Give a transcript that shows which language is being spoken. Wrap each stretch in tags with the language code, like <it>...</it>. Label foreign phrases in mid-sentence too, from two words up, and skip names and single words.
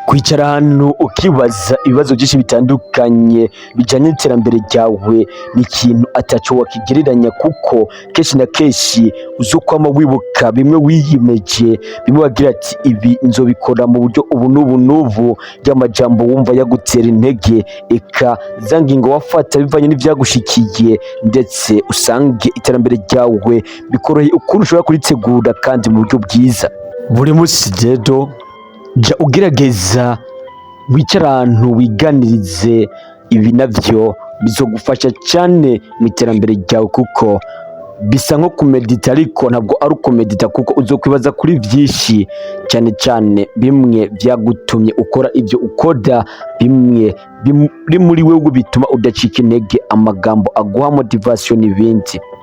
<rn>kwicara ahantu ukibaza ibibazo byinshi bitandukanye bijyanye n'iterambere ryawe ni ikintu ataco wakigereranya, kuko kenshi na kenshi uzokwama wibuka bimwe wiyimeje, bimwe wagira ati ibi nzobikora mu buryo ubu n'ubu n'ubu, ry'amajambo wumva yagutera intege, eka za ngingo wafata bivanye n'ivyagushikiye, ndetse usange iterambere ryawe bikoroheye ukuntu ushobora kuritegura kandi mu buryo bwiza.</rn> <rw>Buri munsi rero jya ugerageza wicare ahantu wiganirize, ibi navyo bizogufasha cyane mu iterambere ryawe, kuko bisa nko kumedita ariko ntabwo ari ukumedita, kuko uzokwibaza kuri byinshi cyane cyane bimwe byagutumye ukora ibyo ukora, bimwe biri muri wewe bituma udacika intege, amagambo aguha motivation n'ibindi.</rw>